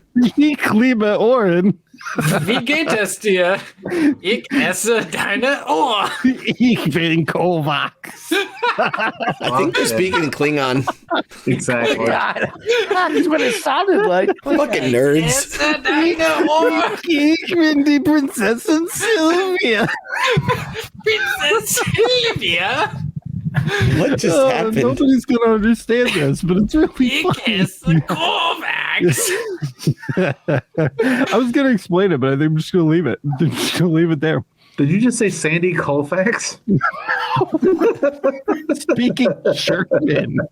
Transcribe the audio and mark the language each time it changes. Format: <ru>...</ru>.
<de>Ich liebe Ohren. Wie geht es dir? Ich esse deine Ohr. Ich bin Kovacs.</de> <en>I think they're speaking in Klingon. Exactly. God, that's what it sounded like. Fucking nerds.</en> <de>Esse deine Ohr. Ich bin die Prinzessin Sylvia.</de> <en>Princess Sylvia. What just happened? Nobody's going to understand this, but it's really</en> <de>Ich</de> <en>funny.</en> <de>esse Kovacs.</de> <en>I was going to explain it, but I think I'm just going to leave it. I'm just going to leave it there. Did you just say Sandy Colfax? Speaking German.</en>